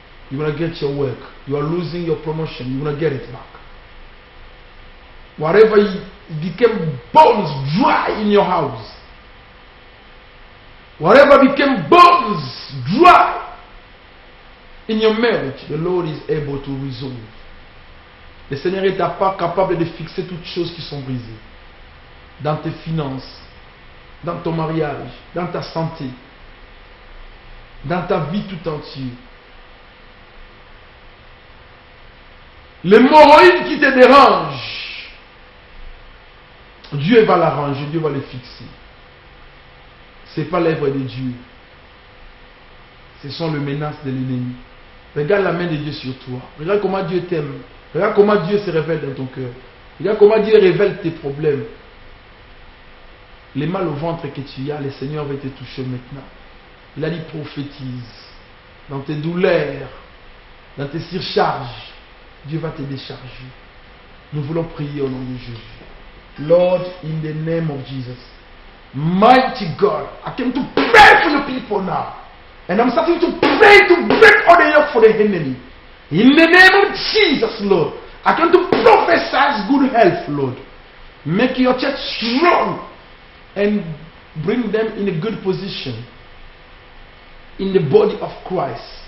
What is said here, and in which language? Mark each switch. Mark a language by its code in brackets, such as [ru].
[en] You want to get your work. You are losing your promotion. You want to get it back. Whatever became bones dry in your house. Whatever became bones dry in your marriage, the Lord is able to resolve. [fr] Le Seigneur est capable de fixer toutes choses qui sont brisées. Dans tes finances, dans ton mariage, dans ta santé, dans ta vie tout entière. L'hémorroïde qui te dérange, Dieu va l'arranger, Dieu va le fixer. Ce n'est pas l'œuvre de Dieu. Ce sont les menaces de l'ennemi. Regarde la main de Dieu sur toi. Regarde comment Dieu t'aime. Regarde comment Dieu se révèle dans ton cœur. Regarde comment Dieu révèle tes problèmes. Les mal au ventre que tu as, le Seigneur va te toucher maintenant. Il a dit prophétise. Dans tes douleurs, dans tes surcharges, Dieu va te décharger. Nous voulons prier au nom de Jésus. [en] Lord, in the name of Jesus, mighty God, I came to pray for your people now. And I'm starting to pray to break all the yoke for the enemy. In the name of Jesus, Lord, I came to prophesy good health, Lord. Make your church strong and bring them in a good position in the body of Christ.